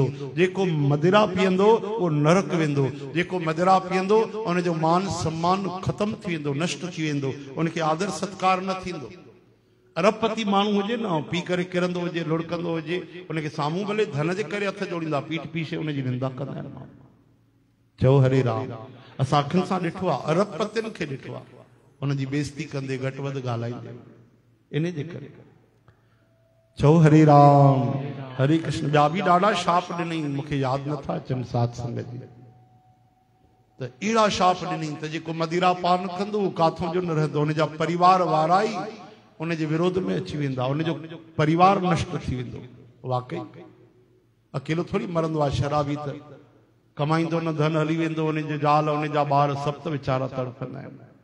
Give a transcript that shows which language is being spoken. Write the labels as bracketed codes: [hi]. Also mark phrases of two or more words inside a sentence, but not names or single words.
[sd] जेको मदिरा पीअंदो उहो नरक वेंदो। जेको मदिरा पीअंदो उनजो मान सम्मान ख़तम थी वेंदो, नष्ट थी वेंदो। उनखे आदर सत्कार न थींदो। अरबपति माण्हू हुजे न, पी करे किरंदो हुजे, लुड़कंदो हुजे, उनखे साम्हूं भले धन जे करे हथ जोड़ींदा, पीठ पीछे उनजी निंदा कंदा आहिनि माण्हू। चओ हरे राम। असां अखियुनि सां ॾिठो आहे, अरबपतियुनि खे ॾिठो आहे, उनजी बेइज़ती कंदे, घटि वधि ॻाल्हाईंदे। इन जे करे चओ हरे राम। हरे कृष्ण। ॿिया बि ॾाढा शाप ॾिनई, मूंखे यादि नथा अचनि साध संगत जी। त अहिड़ा शाप ॾिनई त जेको मदिरा पान कंदो उहो काथों जो न रहंदो। उनजा परिवार वारा ई उनजे विरोध में अची वेंदा, उनजो परिवार नष्ट थी वेंदो। वाकई अकेलो थोड़ी मरंदो आहे शराबी, त कमाईंदो न, धन हली वेंदो, उनजो ज़ाल, उनजा ॿार सभु त वीचारा तड़फंदा आहिनि।